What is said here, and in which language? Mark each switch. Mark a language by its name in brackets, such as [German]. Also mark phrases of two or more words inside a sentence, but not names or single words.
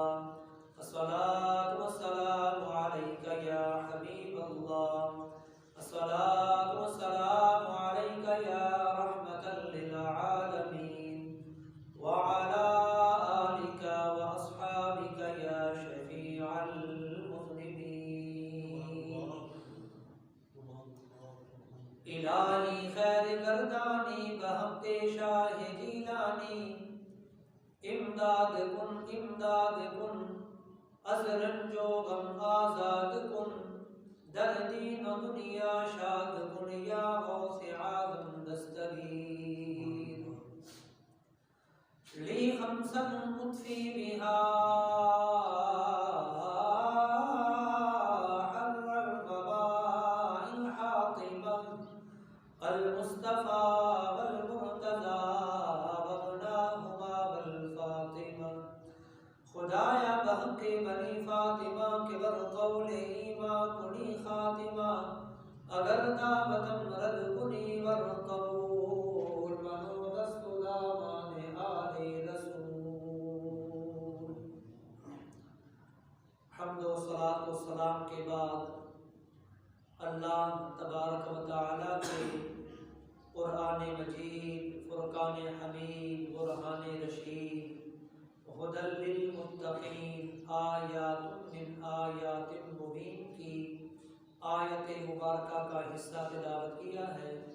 [Arabic] الصلاة والسلام عليك يا حبيب الله. الصلاة والسلام عليك يا رحمة للعالمين وعلى آلك وأصحابك يا شفيع المذنبين. [Persian] الہی خیر گردانی بحق شاہ جیلانی. امداد کن از رنج و غم آزاد کن. در دین و دنیا شاد کن یا غوث اعظم دستگیر. [Arabic] لی خمسا اطفی بها حر الوباء الحاطمة المصطفى والمرتضى وابناهما والفاطمة. [Persian] خدایا بحق بنی فاطمہ کے بر قول ایمان کنی خاتمہ. اگر دعوتم رد کنی ور قبول منو دست دامان آل رسول. [Urdu] حمد و صلاۃ و سلام کے بعد اللہ تبارک و تعالی کے قرآن مجید، فرقان حمید، برہان رشید، [Arabic] ہدی للمتقین، آیات من آیات مبین [Urdu] کی آیت مبارکہ کا حصہ تلاوت کیا ہے.